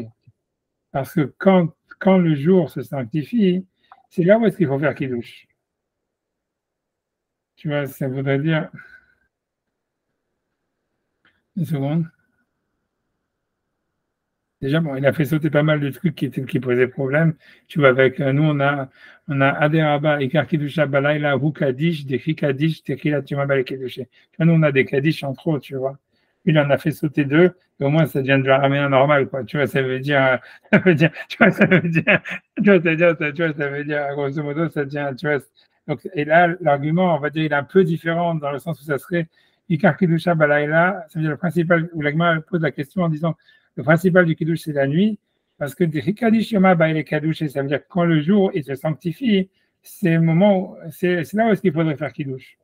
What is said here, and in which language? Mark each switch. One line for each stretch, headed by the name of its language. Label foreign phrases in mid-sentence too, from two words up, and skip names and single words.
French: Parce que quand le jour se sanctifie, c'est là où est-ce qu'il faut faire Kiddush. Tu vois, ça voudrait dire. Une seconde. Déjà, bon, il a fait sauter pas mal de trucs qui posaient problème. Tu vois, avec nous, on a
Aramaic: אדרבה, עיקר קידושא בלילה, הוא קדיש, דכי קדיש, תקילא תומבל קידושא.
French: Tu vois, nous, on a des Kadish en trop, tu vois. Il en a fait sauter deux, et au moins, ça devient de l'arménien normal, quoi. Tu vois, ça veut dire, grosso modo, ça devient, tu vois. Donc, et là, l'argument, on va dire, il est un peu différent dans le sens où ça serait
Aramaic: עיקר קידושא בלילה,
French: ça veut dire le principal, où l'agma pose la question en disant, le principal du Kiddush, c'est la nuit, parce que
Aramaic: קדיש יומא בעלי קדוש,
French: ça veut dire que quand le jour il se sanctifie, c'est le moment, c'est là où est-ce qu'il faudrait faire Kiddush.